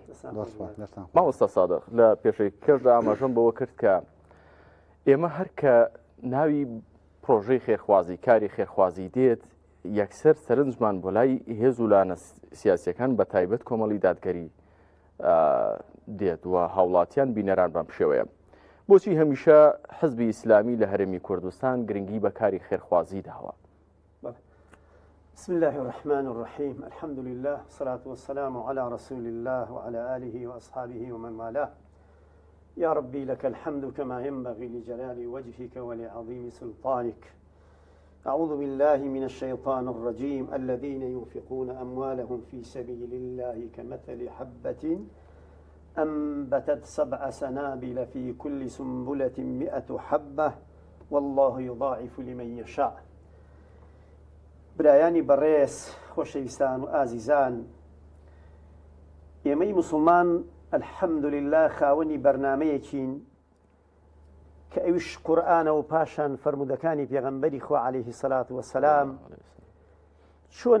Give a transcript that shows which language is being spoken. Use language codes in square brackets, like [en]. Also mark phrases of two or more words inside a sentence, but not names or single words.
[ckb] مامۆستا سادق لە پێشەی کرددا ئاماژەم بەوە کرد کە ئێمە هەر کە ناوی پرۆژەی خێرخوازی کاری خێرخوازی دێت یەکسەر سەرنجمان بۆ لای هێز و لانە سیاسیەکان بە تایبەت کۆمەڵی دادگەری دێت و هاوڵاتیان بینەران بەم شێوەیە. بۆچی هەمیشە حزبی ئیسلامی لە هەرێمی کوردستان گرنگی بە کاری خێرخوازی داوە؟ [ar] بسم الله الرحمن الرحيم الحمد لله والصلاة والسلام على رسول الله وعلى آله وأصحابه ومن والاه يا ربي لك الحمد كما ينبغي لجلال وجهك ولعظيم سلطانك. أعوذ بالله من الشيطان الرجيم الذين ينفقون أموالهم في سبيل الله كمثل حبة أنبتت 7 سنابل في كل سنبلة 100 حبة والله يضاعف لمن يشاء. [ckb] برایانی بەڕێز خۆشەویستان و ئازیزان، ئێمەی موسڵمان ئەلحەمدولله خاوەنی بەرنامەیەکین کە ئەویش قورئانە و پاشان فەرمودەکانی پێغەمبەری خوا [ar] عەلەیهی سەلات وەسەلام [ckb] چۆن